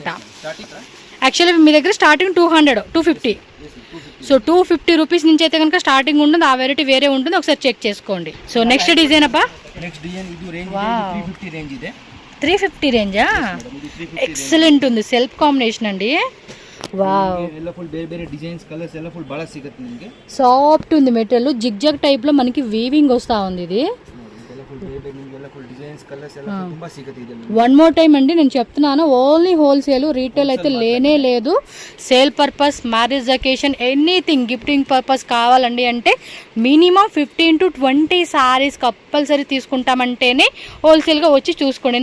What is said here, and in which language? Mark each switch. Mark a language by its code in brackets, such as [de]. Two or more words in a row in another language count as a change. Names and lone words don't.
[te] యాక్చువల్లీ మీ దగ్గర స్టార్టింగ్ 200 250. సో 250 రూపీస్ నుంచి అయితే కనుక స్టార్టింగ్ ఉంటుంది. ఆ వెరైటీ వేరే ఉంటుంది, ఒకసారి చెక్ చేసుకోండి. సో [en] next design [te] అబ్బా, [en] next design [te] ఇది రేంజ్ 350 రేంజ్ ಇದೆ. 350 రేంజా? ఎక్సలెంట్ ఉంది, [en] self combination [te] అండి. వావ్ [kn] ಎಲ್ಲ ಫುಲ್ ಬೇರೆ ಬೇರೆ ಡಿಸೈನ್ಸ್ ಕಲರ್ಸ್ ಎಲ್ಲ ಫುಲ್ ಬಹಳ ಸಿಗುತ್ತೆ ನಿಮಗೆ. [te] సాఫ్ట్ ఉంది మెటీరియల్, జిగ్జాగ్ టైప్ లో మనకి వీవింగ్ వస్తా ఉంది. ఇది [en] one more time [te] అండి నేను చెప్తున్నాను, [en] only wholesale, retail [te] అయితే లేనే లేదు. [en] sale purpose, marriage occasion, anything gifting purpose [te] కావాలండి అంటే [en] minimum 15 to 20 sarees compulsory [te] తీసుకుంటామంటేనే హోల్సేల్గా వచ్చి చూసుకోండి.